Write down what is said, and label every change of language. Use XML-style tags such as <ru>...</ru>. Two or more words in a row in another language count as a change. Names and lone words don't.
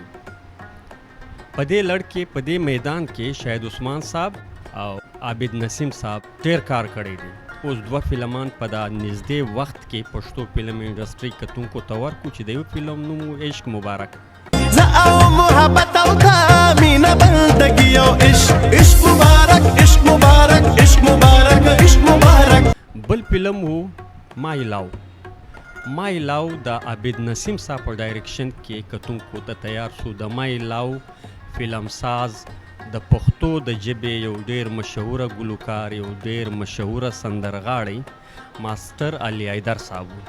<ps>په دې لړ کې په دې میدان کې شاهد عثمان صاحب او عابد نسیم صاحب ډېر کار کړی دی. اوس دوه فلمان په دا نږدې وخت کې پښتو فلم انډسټري کتونکو ته ورکړو چې د یو فلم نوم و عشق مبارک. زه او محبت او تا مینه بندګي او عشق مبارک، عشق مبارک، عشق مبارک، عشق مبارک. بل فلم و مای لاو. مای لاو د عابد نسیم صاحب په ډایرکشن کې کتونکو ته تیار شو. د مای لاو فلم ساز د پښتو د ژبې یو ډېر مشهوره ګلوکار، یو ډېر مشهوره سندرغاړی ماسټر علي حیدر صاحب و.</ps>